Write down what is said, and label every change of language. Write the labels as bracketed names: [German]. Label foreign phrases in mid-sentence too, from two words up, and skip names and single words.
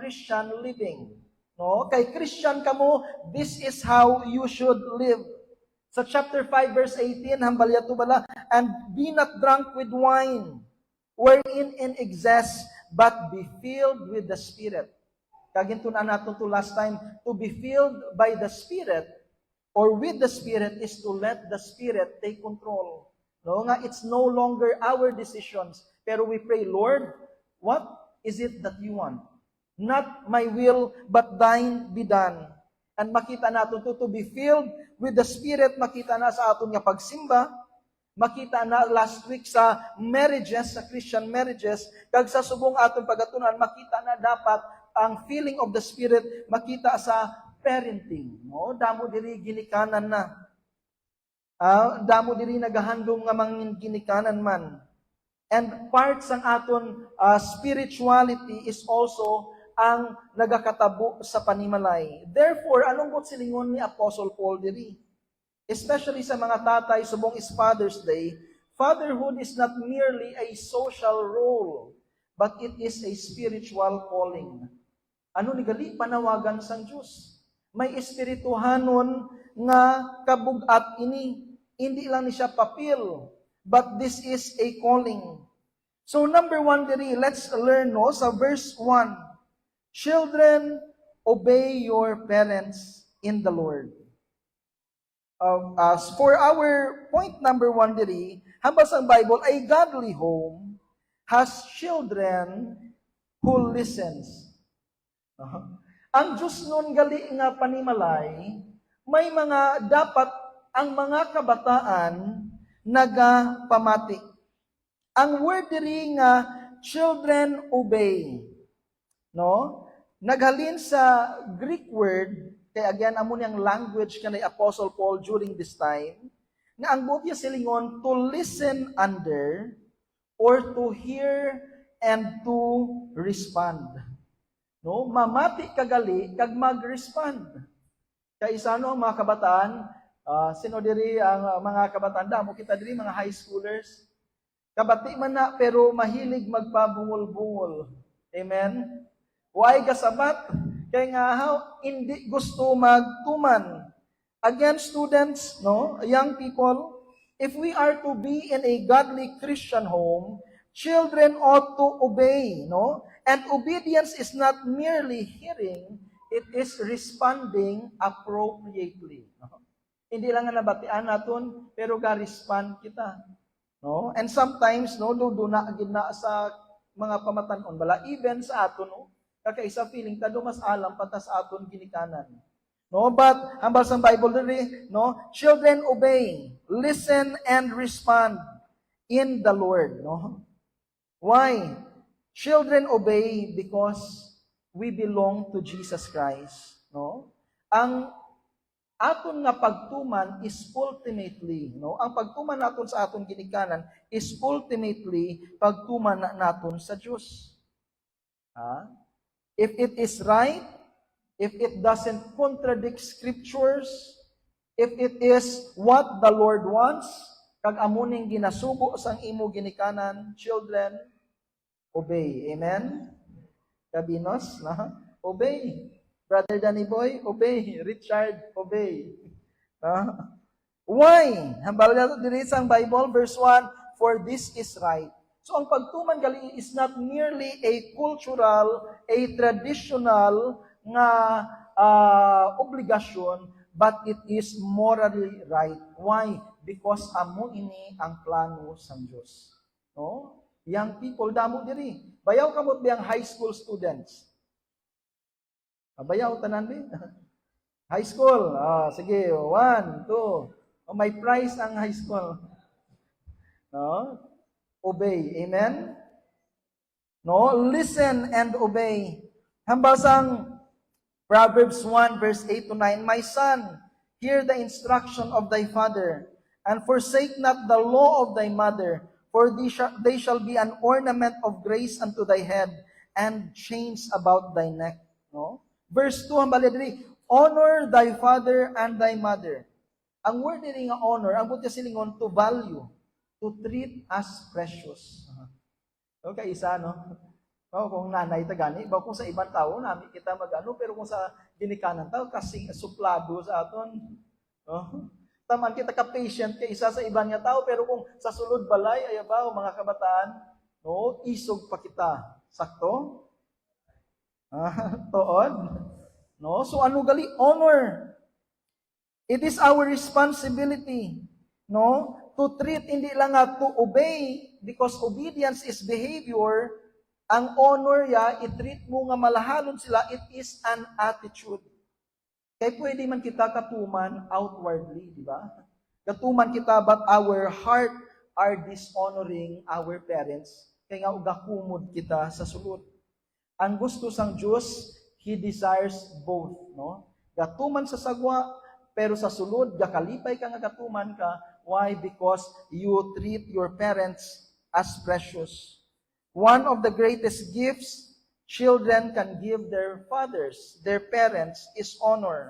[English] Christian living. No? [Hiligaynon] Kay Christian kamo, [English] this is how you should live. [Hiligaynon] Sa chapter 5, verse 18, hambal yato bala, [English] and be not drunk with wine, wherein in excess, but be filled with the Spirit. [Hiligaynon] Kaginto na nato [English] to last time, to be filled by the Spirit, or with the Spirit, is to let the Spirit take control. No, nga, it's no longer our decisions. Pero we pray, Lord, what is it that you want? Not my will, but thine be done. And [Hiligaynon] makita natin [English] to be filled with the Spirit, [Hiligaynon] makita na sa aton nga pagsimba, makita na [English] last week [Hiligaynon] sa marriages, sa [English] Christian marriages, [Hiligaynon] kag sa subong aton pagatunan, makita na dapat ang [English] feeling of the Spirit, [Hiligaynon] makita sa parenting. No? Damo diri ginikanan na. Damo diri nagahandom nga mangin ginikanan man. And part sang aton [English] spirituality is also [Hiligaynon] ang nagakatabo sa panimalay. Therefore, anong bot silingon ni Apostle Paul diri? [English] Especially [Hiligaynon] sa mga tatay, subong [English] is Father's Day, fatherhood is not merely a social role, but it is a spiritual calling. [Hiligaynon] Ano ni gali panawagan sang Dios? May espirituhanon nga kabugat ini. Hindi lang ni siya papel, [English] but this is a calling. So number 1 diri, let's learn no sa verse 1. Children, obey your parents in the Lord. As for our point number 1 diri, [Hiligaynon] hambal sa Bible, [English] a godly home has children who listens. [Hiligaynon] Ang Diyos nun gali nga panimalay, may mga dapat ang mga kabataan nagapamati. Ang word diri nga [English] children obey. [Hiligaynon] No? Naghalin sa Greek word, kaya again amo niyang language kanay Apostle Paul [English] during this time, [Hiligaynon] nga ang butya silingon [English] to listen under or to hear and to respond. [Hiligaynon] No? Mamati kagali kag mag-respond. Kaya isa no mga kabataan, sino diri ang mga kabataan damo kita diri mga high schoolers. Kabati man na pero mahilig magpabungol-bungol. Amen. Why kasabat? Kaya nga hindi gusto magtuman. [English] Again, students, no, young people, if we are to be in a godly Christian home, children ought to obey, no? And obedience is not merely hearing, it is responding appropriately. [Hiligaynon] No? Hindi lang nga nabatian naton, pero ga-respond kita. No? [English] And sometimes, [Hiligaynon] no, do na agad na sa mga pamatanon, bala, even sa aton, no? Kakaisa feeling, tado mas alam, patas aton ginikanan. No? But, hambal sa Bible diri, no? [English] Children obey, listen and respond in the Lord. [Hiligaynon] No? Why? [English] Children obey because we belong to Jesus Christ. [Hiligaynon] No? Ang aton nga pagtuman [English] is ultimately, [Hiligaynon] no? Ang pagtuman naton sa aton ginikanan [English] is ultimately [Hiligaynon] pagtuman naton sa Dios. [English] If it is right, if it doesn't contradict scriptures, if it is what the Lord wants, [Hiligaynon] kag amuning ginasugo sang imo ginikanan, [English] children, obey. Amen? [Hiligaynon] Kabinos, na? [English] Obey. Brother Danny Boy, obey. Richard, obey. Why? [Hiligaynon] Hambal na diri sang Bible, verse 1, for this is right. So ang pagtuman gali [English] is not merely a cultural, a traditional [Hiligaynon] nga obligasyon, [English] but it is morally right. Why? [Hiligaynon] Because amo ini ang plano sang Dios. No? [English] Young people, [Hiligaynon] damo diri. Bayaw kamot biyang high school students. Bayaw tanan di. High school. Sige, 1, 2. May prize ang high school. No? Obey. Amen? [English] No? Listen and obey. [Hiligaynon] Hambal sang [English] Proverbs 1 verse 8 to 9, my son, hear the instruction of thy father, and forsake not the law of thy mother, for they shall be an ornament of grace unto thy head, and chains about thy neck. [Hiligaynon] No? [English] Verse 2, honor thy father and thy mother. [Hiligaynon] Ang word nila nga honor, ang buti silingon [English] to value, to treat as precious. [Hiligaynon] Okay, isa, no? Oh, kung nanay ta gani, ba kung sa ibang tao nami kita magano, pero kung sa ginikanan tao kasi suplado sa aton. Oh. Taman kita ka patient kay isa sa ibang nga tao, pero kung sa sulod balay ay ba mga kabataan, no, isog pa kita. Sakto? Tuod. No? So ano gali? [English] Honor. It is our responsibility, no, to treat [Hiligaynon] hindi lang nga [English] to obey because obedience is behavior. [Hiligaynon] Ang honor ya, i-treat mo nga malahalon sila, [English] it is an attitude. [Hiligaynon] Kaya pwede man kita katuman outwardly, di ba? Katuman kita [English] but our heart are dishonoring our parents. [Hiligaynon] Kaya nga ugakumod kita sa sulod. Ang gusto sang Diyos, [English] He desires both, [Hiligaynon] no? Gatuman sa sagwa, pero sa sulod, gakalipay ka nga gatuman ka. [English] Why? Because you treat your parents as precious. One of the greatest gifts children can give their fathers, their parents, is honor.